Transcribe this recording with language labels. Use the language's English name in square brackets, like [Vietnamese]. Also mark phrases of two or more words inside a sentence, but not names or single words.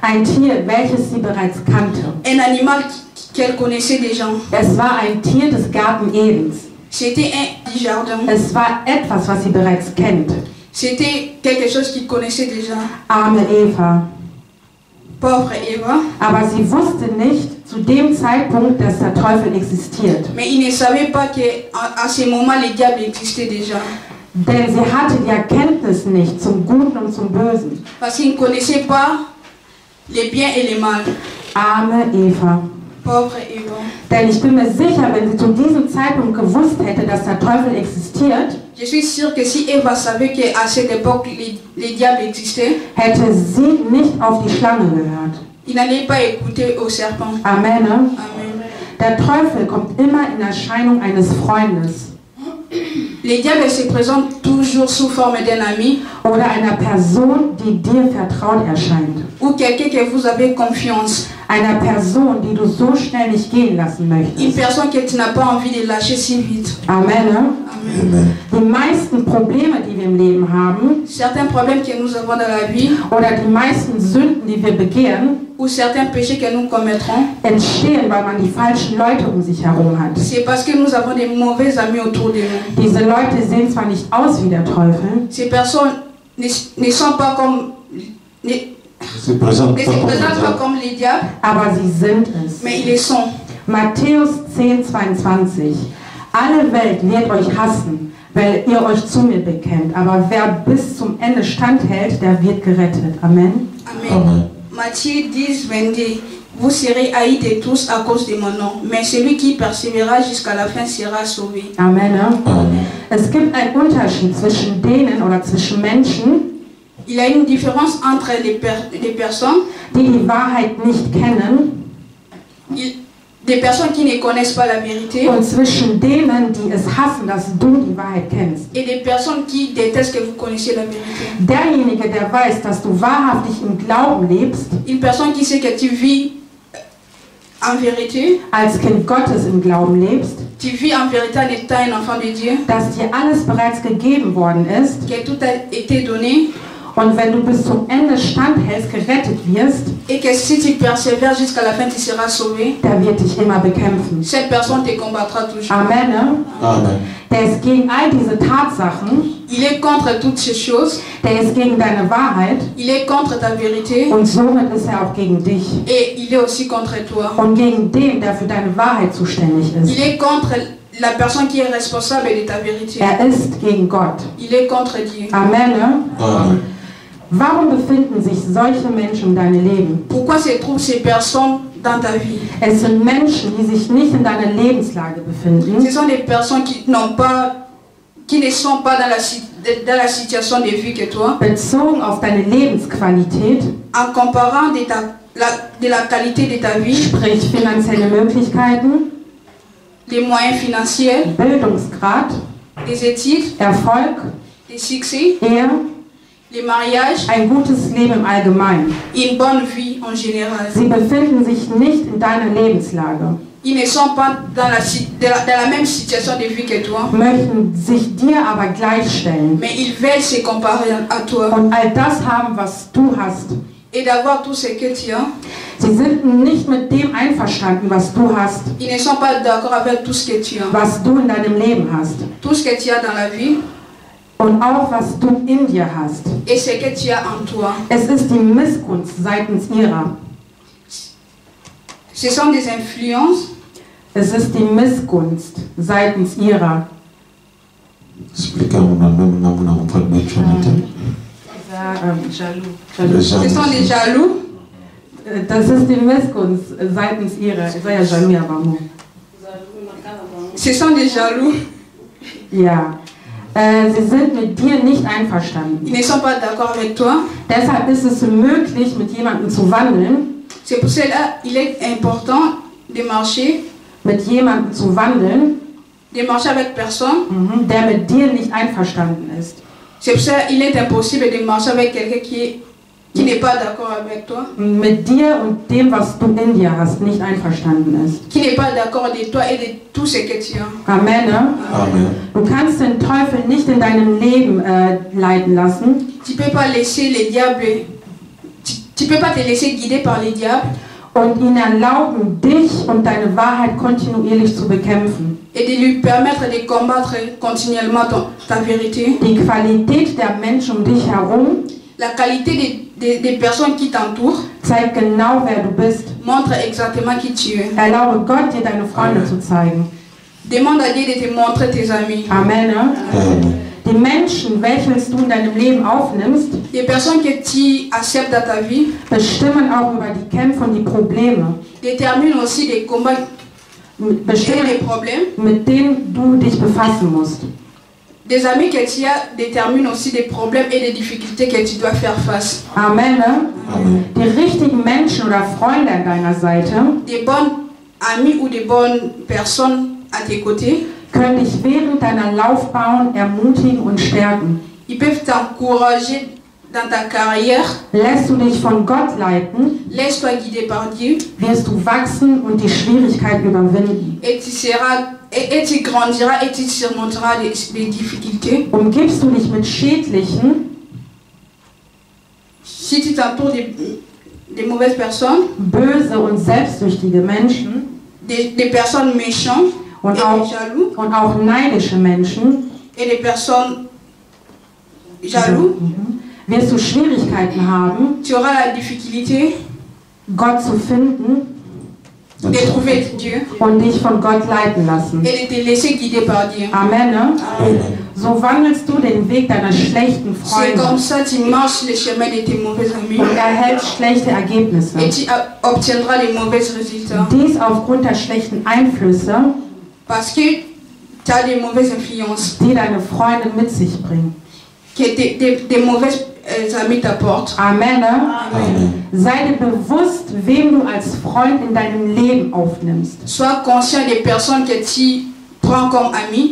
[German] Ein Tier, welches sie bereits kannte. [French] Un animal qu'elle connaissait déjà. [German] Es war ein Tier des Garten Edens. [French] C'était un du jardin. [German] Es war etwas, was sie bereits kennt. [French] C'était quelque chose qu'il connaissait déjà. [German] Arme Eva. [French] Pauvre Eva. [German] Aber sie wusste nicht zu dem Zeitpunkt, dass der Teufel existiert. [French] Mais il ne savait pas qu'à ce moment, le diable existait déjà. [German] Denn sie hatte die Erkenntnis nicht zum Guten und zum Bösen. [French] Parce qu'il ne connaissait pas les biens et les mal. [German] Arme Eva. [French] Pauvre Eva. [German] Denn ich bin mir sicher, wenn sie zu diesem Zeitpunkt gewusst hätte, dass der Teufel existiert, [French] Je suis sûre que si Eva savait qu'à cette époque, les diables existaient, [German] hätte sie nicht auf die Schlange gehört. [French] il n'allait pas écouter au serpent. [German] Amen. [French] Amen. [German] Der Teufel kommt immer in Erscheinung eines Freundes [French] Les diables se présentent toujours sous forme d'un ami [German] oder einer Person, die dir vertraut erscheint. [French] ou quelqu'un que vous avez confiance. [German] Einer Person, die du so schnell nicht gehen lassen [French] Une [German] möchtest. [French] personne que tu n'as pas envie de lâcher si vite. [German] Amen. [French] Amen. [German] Die meisten Probleme, die wir im Leben haben, [French] Certains problèmes que nous avons dans la vie [German] oder die meisten Sünden, die wir begehen, [French] ou certains péchés que nous commettrons, [German] entstehen, weil man die falschen Leute um sich herum hat. [French] c'est parce que nous avons des mauvais amis autour de nous. [German] Diese Leute sehen zwar nicht aus wie der Teufel, [French] Ces personnes ne sont pas comme... Ne Se présente se pas comme présentent pas ça. comme les diables, [German] aber sie sind es. [French] mais ils le sont. [German] Matthäus 10,22. Alle Welt wird euch hassen, weil ihr euch zu mir bekennt. Aber wer bis zum Ende standhält, der wird gerettet. Amen. Amen. Amen. [French] Matthieu 10, 22. Vous serez haïs de tous à cause de mon nom, mais celui qui persévérera jusqu'à la fin sera sauvé. Amen. Amen. [German] Es gibt einen Unterschied zwischen denen oder zwischen Menschen, [French] Il y a une différence entre les personnes, [German] die die Wahrheit nicht kennen, [French] des personnes qui ne connaissent pas la vérité [German] und zwischen denen, die es hassen, dass du die Wahrheit kennst. [French] et des personnes qui détestent que vous connaissiez la vérité. [German] Derjenige, der weiß, dass du wahrhaftig im Glauben lebst, [French] Une personne qui sait que tu vis en vérité, [German] als Kind Gottes im Glauben lebst, [French] tu vis en vérité en étant un enfant de Dieu, [German] dass dir alles bereits gegeben worden ist, [French] que tout a été donné [German] und wenn du bis zum Ende standhältst, gerettet wirst, [French] et que si tu persévères jusqu'à la fin, tu seras sauvé. [German] der wird dich immer bekämpfen. [French] Cette personne te combattra toujours. [German] Amen. Ne? [French] Amen. [German] Der ist gegen all diese Tatsachen, [French] Il est contre toutes ces choses, [German] der ist gegen deine Wahrheit [French] il est contre ta vérité [German] und somit ist er auch gegen dich [French] et il est aussi contre toi. [German] und gegen den, der für deine Wahrheit zuständig [French] Il [German] ist. [French] est contre la personne qui est responsable de ta vérité. [German] Er ist gegen Gott. [French] Il est contre Dieu. [German] Amen. Ne? [French] Amen. [German] Warum befinden sich solche Menschen in deinem Leben? [French] Pourquoi se trouvent ces personnes dans ta vie? [German] Es sind Menschen, die sich nicht in deiner Lebenslage befinden, [French] Ce sont des personnes qui ne sont pas dans la situation de vie que toi. [German] bezogen auf deine Lebensqualität, [French] En comparant de la qualité de ta vie, [German] sprich finanzielle Möglichkeiten, [French] les moyens financiers, [German] Bildungsgrad, [French] les études, [German] Erfolg, [French] les succès, [German] Ehe, [French] les mariages, [German] ein gutes Leben im Allgemeinen. [French] une bonne vie en général. [German] Sie befinden sich nicht in deiner Lebenslage, [French] Ils ne sont pas dans la même situation de vie que toi, [German] möchten sich dir aber gleichstellen [French] mais ils veulent se comparer à toi [German] und all das haben, was du hast. [French] et d'avoir tout ce que tu as. [German] Sie sind nicht mit dem einverstanden, was du hast, [French] Ils ne sont pas d'accord avec tout ce que tu as. [German] was du in deinem Leben hast [French] Tout ce que tu as dans la vie [German] und auch was du in dir hast. [French] et ce que tu as en toi. [German] Es ist die Missgunst seitens ihrer. [French] Ce sont des influences, [German] Es ist die Missgunst seitens ihrer. Explica una namna mfalme Jonathan. [French] Jaloux. ce sont des jaloux, [German] Das ist die Missgunst seitens ihrer. Ich sage ja Jaloux, aber nur. [French] ce sont des jaloux. [German] Ja. Sie sind mit dir nicht einverstanden. [French] Ils ne sont pas d'accord avec toi. [German] Deshalb ist es möglich, mit jemandem zu wandeln, [French] C'est pour cela qu'il est important de marcher avec personne. [German] der mit dir nicht einverstanden ist. [French] C'est pour cela qu'il est impossible de marcher avec quelqu'un qui n'est pas d'accord avec toi, [German] Mit dir und dem, was du in dir hast, nicht einverstanden ist. [French] qui n'est pas d'accord de toi et de tout ce que tu as. [German] Amen. Ne? [French] Amen. [German] Du kannst den Teufel nicht in deinem Leben leiten lassen. [French] Tu ne peux pas laisser les diables Tu ne peux pas te laisser guider par les diables [German] und ihnen erlauben, dich und deine Wahrheit kontinuierlich zu bekämpfen. [French] et de lui permettre de combattre continuellement ta vérité. [German] Die Qualität der Menschen um dich herum [French] La qualité des personnes qui t'entourent [German] zeigt genau, wer du bist. [French] montre exactement qui tu es. [German] Erlaube Gott, dir deine Freunde zu zeigen. [French] Demande à Dieu de te montrer tes amis. [German] Amen. Ne? [French] Amen. [German] Die Menschen, welche du in deinem Leben aufnimmst, [French] Les personnes que tu acceptes dans ta vie [German] bestimmen auch über die Kämpfe und die Probleme, [French] déterminent aussi les combats et les [German] bestimmen, [French] problèmes. [German] mit denen du dich befassen musst. [French] Des amis que tu as déterminent aussi des problèmes et des difficultés que tu dois faire face. [German] Amen. Ne? [French] Amen. [German] Die richtigen Menschen oder Freunde an deiner Seite [French] Des bonnes amies ou des bonnes personnes à tes côtés, [German] können dich während deiner Laufbahn ermutigen und stärken. [French] ils peuvent t'encourager dans ta carrière. [German] Lässt du dich von Gott leiten, [French] Laisse-toi guider par Dieu [German] wirst du wachsen und die Schwierigkeiten überwinden. [French] et tu seras et tu grandiras et tu surmonteras les difficultés. [German] Umgibst du dich mit schädlichen, [French] Si tu t'entoures des mauvaises personnes, [German] böse und selbstsüchtige Menschen [French] des personnes méchantes [German] und [French] et [German] auch, [French] jaloux [German] und auch neidische Menschen, [French] et des personnes jaloux, [German] wirst du Schwierigkeiten haben, [French] tu auras la difficulté [German] Gott zu finden [French] de trouver Dieu [German] und dich von Gott leiten lassen. [French] et de te laisser guider par Dieu. [German] Amen. Ne? [French] Amen. [German] So wandelst du den Weg deiner schlechten [French] C'est comme [German] Freunde [French] ça que tu marches le chemin de tes mauvais amis [German] und erhältst schlechte Ergebnisse. [French] et tu obtiendras les mauvais résultats [German] Dies aufgrund der schlechten Einflüsse, [French] parce que tu as des mauvaises influences [German] die deine Freunde mit sich bringen. [French] que des mauvais amis t'apportent. [German] Amen. Ne? [French] Amen. [German] Sei dir bewusst, wem du als Freund in deinem Leben aufnimmst. [French] Sois conscient des personnes que tu prends comme amis